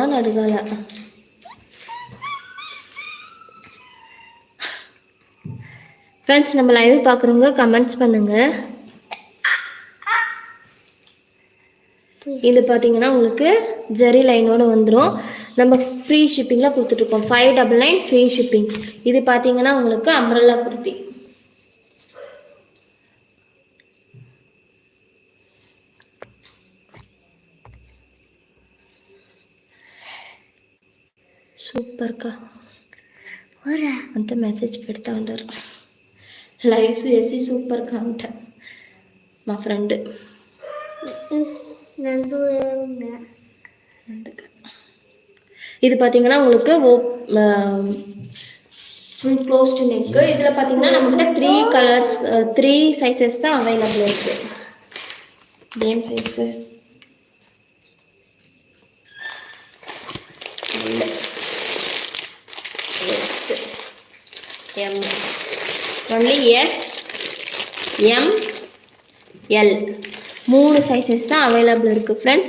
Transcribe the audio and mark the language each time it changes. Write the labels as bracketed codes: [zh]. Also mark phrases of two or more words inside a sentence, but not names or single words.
[ta] நடுகால ஃப்ரெண்ட்ஸ், நம்ம லைவ் பார்க்குறவங்க கமெண்ட்ஸ் பண்ணுங்கள். இது பார்த்தீங்கன்னா உங்களுக்கு ஜெரி லைனோடு வந்துடும். நம்ம ஃப்ரீ ஷிப்பிங்கில் கொடுத்துட்ருக்கோம். 599 ஃப்ரீ ஷிப்பிங். இது பார்த்தீங்கன்னா உங்களுக்கு அம்ப்ரெல்லா குர்த்தி. [te] సూపర్గా అంత మెసేజ్ పెడతా ఉంటారు. లైవ్స్ వేసి సూపర్గా ఉంటా మా ఫ్రెండ్. [ta] இது பார்த்தீங்கன்னா உங்களுக்கு ஃபுல் க்ளோஸ்டு நெக்கு. இதில் பார்த்தீங்கன்னா நம்மகிட்ட 3 கலர்ஸ் 3 சைஸஸ் தான் அவைலபிள் இருக்குது. கேம் சைஸு எம், ஒன்லி எஸ், எம், எல் 3 சைஸஸ் தான் அவைலபிள் இருக்குது ஃப்ரெண்ட்ஸ்.